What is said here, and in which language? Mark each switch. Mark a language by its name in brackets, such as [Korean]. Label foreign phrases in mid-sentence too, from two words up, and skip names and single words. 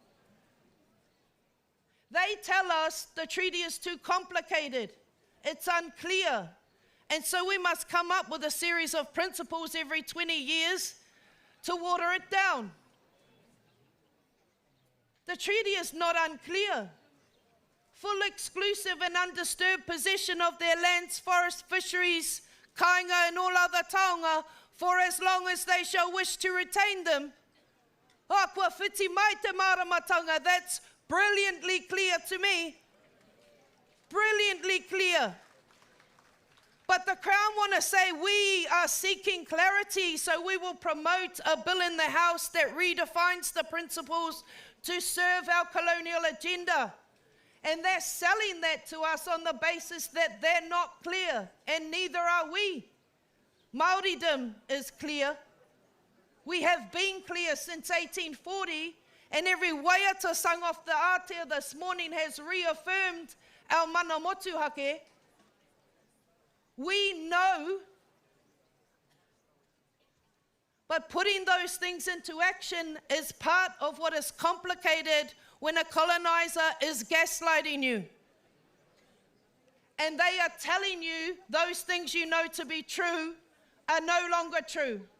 [English] They tell us the treaty is too complicated, it's unclear, and so we must come up with a series of principles every 20 years to water it down. The treaty is not unclear. Full, exclusive and undisturbed possession of their lands, forests, fisheries, kāinga and all other taonga for as long as they shall wish to retain them. [Māori] Kua whiti mai te maramatanga, [English] that's brilliantly clear to me. Brilliantly clear. But the Crown want to say we are seeking clarity, so we will promote a bill in the House that redefines the principles to serve our colonial agenda. And they're selling that to us on the basis that they're not clear, and neither are we. Māoridom is clear. We have been clear since 1840, and every waiata sung off the Aotearoa this morning has reaffirmed our [Māori] mana motuhake. [English] We know, but putting those things into action is part of what is complicated when a colonizer is gaslighting you. And they are telling you those things you know to be true are no longer true.